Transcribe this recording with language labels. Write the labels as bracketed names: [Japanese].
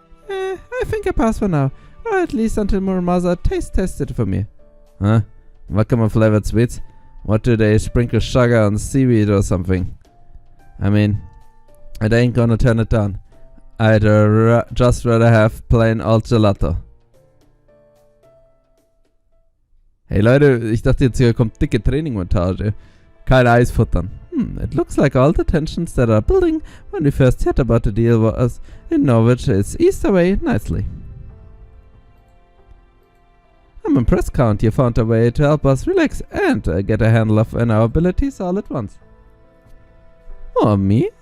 [English] I think I pass for now, or at least until Muramasa taste tested for me. Huh? Wakame-flavored sweets? What do they sprinkle sugar on seaweed or something? I mean, I ain't gonna turn it down. I'd just rather have plain old gelato. [German] Hey Leute, ich dachte jetzt hier kommt dicke Training-Montage. Kein Eis futtern. [English] It looks like all the tensions that are building when we first heard about the deal was in Norwich is eased away nicely. I'm impressed, Count. You found a way to help us relax and get a handle of our abilities all at once. Oh, me?